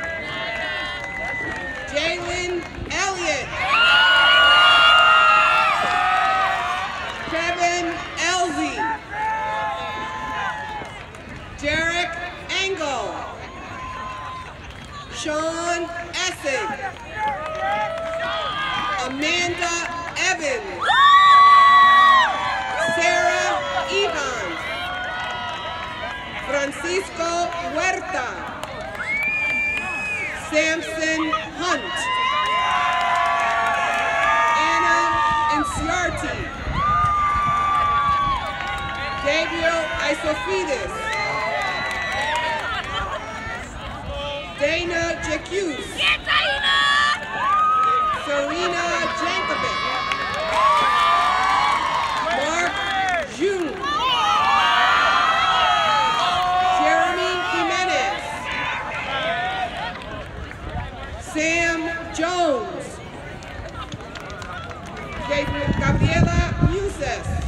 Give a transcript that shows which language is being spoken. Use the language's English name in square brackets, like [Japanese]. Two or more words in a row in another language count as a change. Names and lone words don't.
[English] Jalen Elliott. Kevin Elzy. Derek Engel. Sean Essig. Amanda Evans. Sarah Evans. Francisco Huerta. Samson Hunt. Anna Inciarti. Gabriel Isophides. Dana Jacuse. Serena Jankovic. Mark June. Jeremy Jimenez. Sam Jones. Gabriela Muses.